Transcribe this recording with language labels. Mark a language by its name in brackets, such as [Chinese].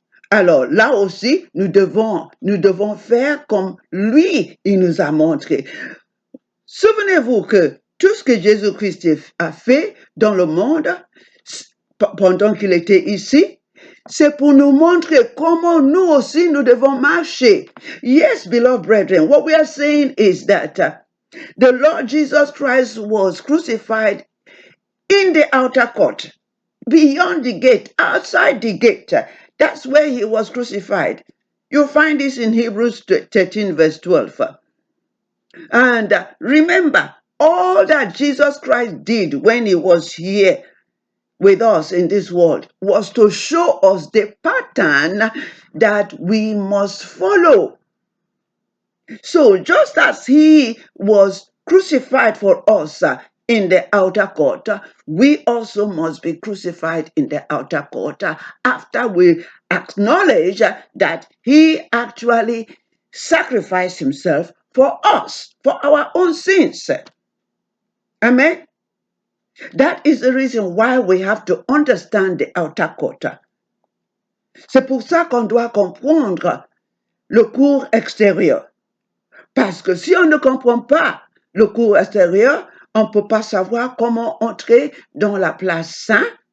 [French] Alors là aussi, nous devons faire comme lui, il nous a montré. Souvenez-vous que tout ce que Jésus-Christ a fait dans le monde, pendant qu'il était ici, c'est pour nous montrer comment nous aussi nous devons marcher. [English] Yes, beloved brethren, what we are saying is that the Lord Jesus Christ was crucified in the outer court, beyond the gate, outside the gate. That's where he was crucified. You'll find this in Hebrews 13, verse 12. And remember, all that Jesus Christ did when he was here with us in this world was to show us the pattern that we must follow. So just as he was crucified for us in the outer court, we also must be crucified in the outer court after we acknowledge that he actually sacrificed himself for us, for our own sins. Amen. That is the reason why we have to understand the outer court. [French] C'est pour ça qu'on doit comprendre le cours extérieur. Parce que si on ne comprend pas le cours extérieur, on ne peut pas savoir comment entrer dans la place sainte.